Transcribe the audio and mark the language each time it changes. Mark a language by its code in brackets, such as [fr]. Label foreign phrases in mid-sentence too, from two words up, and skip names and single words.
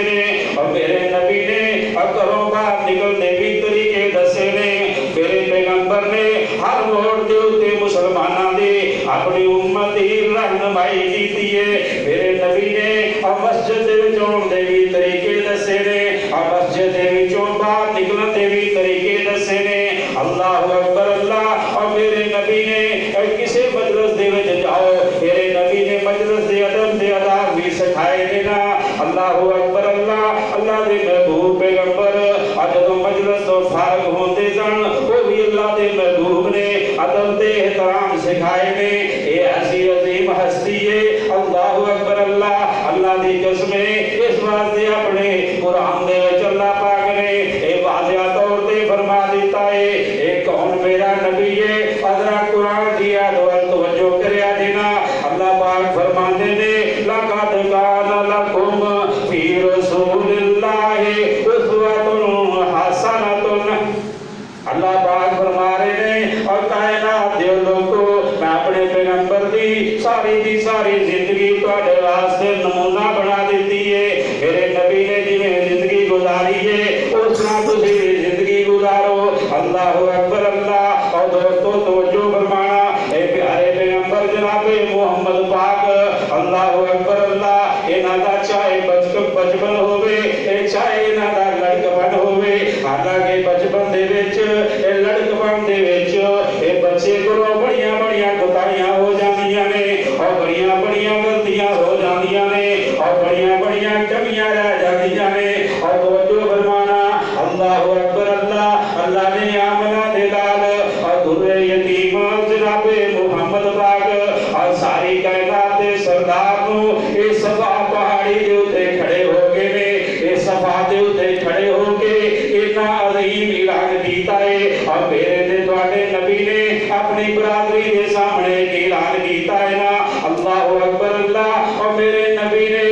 [pa] ਨੇ ਔਰ ਮੇਰੇ ਨਬੀ ਨੇ ਘਰੋਂ ਬਾਹਰ ਨਿਕਲਨੇ ਭੀ ਤਰੀਕੇ ਦੱਸੇ ਨੇ ਮੇਰੇ ਪੈਗੰਬਰ ਨੇ ਹਰ ਮੋੜ ਦੇ ਉੱਤੇ ਮੁਸਲਮਾਨਾਂ ਦੇ ਅਪਣੀ ਉੱਮਤ ਦੀ ਰਹਿਨੁਮਾਈ ਕੀਤੀ ਹੈ ਮੇਰੇ ਨਬੀ ਨੇ ਔਰ ਮਸਜਿਦ ਦੇ ਵਿੱਚ ਆਉਣ ਦੇ ਭੀ ਤਰੀਕੇ ਦੱਸੇ ਨੇ ਔਰ ਮਸਜਿਦ ਦੇ ਵਿੱਚੋਂ ਬਾਹਰ ਨਿਕਲਣ ਦੇ ਭੀ ਤਰੀਕੇ ਦੱਸੇ ਨੇ [ar] الله أكبر [pa] ਅੱਲਾਹ ਔਰ ਮੇਰੇ ਨਬੀ ਨੇ ਕਿਸੀ ਮਜਲਿਸ ਦੇ ਵਿੱਚ ਜਾਓ ਮੇਰੇ ਨਬੀ ਨੇ ਮਜਲਿਸ ਦੇ ਅਦਬ ਦੇ ਆਦਾਬ ਭੀ ਸਿਖਾਏ ਨੇ ਨਾ [ar] الله أكبر [pa] ਅੱਲਾਹ ਅੱਲਾਹ ਦੇ ਮਹਿਬੂਬ ਪੈਗੰਬਰ ਜਦੋਂ ਮਜਲਿਸ ਤੋਂ ਫ਼ਾਰਗ ਹੁੰਦੇ ਸਨ ਉਹ ਭੀ ਅੱਲਾਹ ਦੇ ਮਹਿਬੂਬ ਨੇ ਅਦਬ ਦੇ ਏਹਤਰਾਮ ਸਿਖਾਏ ਨੇ ਏ ਐਸੀ ਅਜ਼ੀਮ ਹਸਤੀ ਹੈ [ar] الله أكبر [pa] ਅੱਲਾਹ ਅੱਲਾਹ ਦੀ ਕਸਮ ਇਸ ਵਾਸਤੇ ਅਪਣੇ ਕੁਰਾਨ ਦੇ ਵਿੱਚ ਅੱਲਾਹ ਪਾਕ ਨੇ ਏ ਵਾਜ਼ਿਆ ਤੌਰ ਤੇ ਫ਼ਰਮਾ ਦਿੱਤਾ ਹੈ ਏ ਕੌਣ ਮੇਰਾ ਨਬੀ ਹੈ ਅਦਰਾ ਕੁਰਾਨ ਦੀ ਆਇਤ ਤਵੱਜੋ ਕਰਿਆ ਦੇਣਾ ਅੱਲਾਹ ਪਾਕ ਫ਼ਰਮਾਂਦੇ ਨੇ [ar] لقد كان لكم في رسول الله أسوة حسنة [pa] ਅੱਲਾਹ ਪਾਕ ਫ਼ਰਮਾ ਰਹੇ ਨੇ ਔਰ ਕਾਇਨਾਤ ਦੇ ਲੋਗੋਂ ਮੈਂ ਅਪਣੇ ਪੈਗੰਬਰ ਦੀ ਸਾਰੀ ਜ਼ਿੰਦਗੀ ਤੁਹਾਡੇ ਵਾਸਤੇ ਨਮੂਨਾ ਬਣਾ ਦਿੱਤੀ ਹੈ ਮੇਰੇ ਨਬੀ ਨੇ ਜਿਵੇਂ ਜ਼ਿੰਦਗੀ ਗੁਜ਼ਾਰੀ ਹੈ ਉਸ ਤਰ੍ਹਾਂ ਤੁਸੀਂ ਜ਼ਿੰਦਗੀ ਗੁਜ਼ਾਰੋ [ar] الله أكبر [pa] ਅੱਲਾਹ ਔਰ ਦੋਸਤੋਂ ਤਵੱਜੋ ਫ਼ਰਮਾਣਾ ਏ ਪਿਆਰੇ ਪੈਗੰਬਰ ਜਨਾਬੇ ਮੁਹੰਮਦ ਪਾਕ [ar] الله أكبر [pa] ਅੱਲਾਹ ਇਨ੍ਹਾਂ ਦਾ ਚਾਹੇ ਬਚਪਨ ਹੋਵੇ ਚਾਹੇ ਇਨ੍ਹਾਂ ਦਾ ਲੜਕਪਨ ਹੋਵੇ ਹਾਲਾਂਕਿ ਬਚਪਨ ਦੇ ਵਿੱਚ ਲੜਕਪਨ ਦੇ ਵਿੱਚ ਬੱਚੇ ਕੋਲੋਂ ਬੜੀਆਂ ਬੜੀਆਂ ਕੋਤਾਹੀਆਂ ਹੋ ਜਾਂਦੀਆਂ ਨੇ ਔਰ ਬੜੀਆਂ ਬੜੀਆਂ ਗ਼ਲਤੀਆਂ ਹੋ ਜਾਂਦੀਆਂ ਨੇ ਔਰ ਬੜੀਆਂ ਬੜੀਆਂ ਕਮੀਆਂ ਰਹਿ ਜਾਂਦੀਆਂ ਨੇ ਔਰ ਤਵੱਜੋ ਫ਼ਰਮਾਣਾ [ar] الله أكبر [pa] ਅੱਲਾਹ ਅੱਲਾਹ ਨੇ ਆਮਨਾ ਦੇ ਲਾਲ ਔਰ ਦੁੱਰੇ ਯਤੀਮ ਜਨਾਬੇ ਮੁਹੰਮਦ ਪਾਕ ਔਰ ਸਾਰੀ ਕਾਇਨਾਤ ਦੇ ਸਰਦਾਰ ਨੂੰ ਇਸ ਸਫ਼ਾ ਪਹਾੜੀ ਦੇ ਉੱਤੇ ਖੜੇ ਹੋ ਗਏ ਨੇ ਇਸ ਸਫ਼ਾ ਦੇ ਉੱਤੇ ਖੜੇ ਹੋ ਕੇ ਇਤਨਾ ਅਜ਼ੀਮ ਐਲਾਨ ਕੀਤਾ ਹੈ ਔਰ ਮੇਰੇ ਤੇ ਤੁਹਾਡੇ ਨਬੀ ਨੇ ਅਪਣੀ ਬਰਾਦਰੀ ਦੇ ਸਾਮ੍ਹਣੇ ਐਲਾਨ ਕੀਤਾ ਹੈ ਨਾ [ar] الله أكبر [pa] ਅੱਲਾਹ ਔਰ ਮੇਰੇ ਨਬੀ ਨੇ